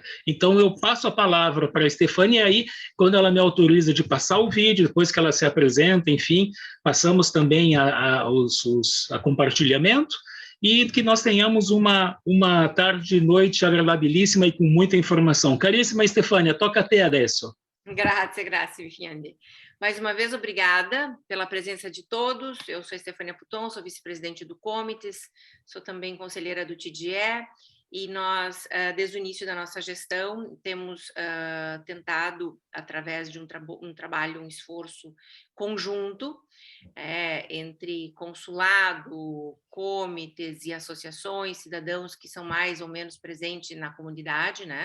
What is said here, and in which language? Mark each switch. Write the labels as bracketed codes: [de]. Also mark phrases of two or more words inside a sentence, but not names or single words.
[pt] Então, eu passo a palavra para a Stefânia, e aí, quando ela me autoriza de passar o vídeo, depois que ela se apresenta, enfim, passamos também a compartilhamento, e que nós tenhamos uma tarde, noite agradabilíssima e com muita informação. [it] Caríssima Stefânia, toca a te adesso. Grazie, Fiandi. [pt] Mais uma vez, obrigada pela presença de todos. Eu sou Stefânia Puton, sou vice-presidente do Comites, sou também conselheira do TGE, e nós, desde o início da nossa gestão, temos tentado, através de um trabalho, um esforço conjunto, entre consulado, comitês e associações, cidadãos que são mais ou menos presentes na comunidade, né?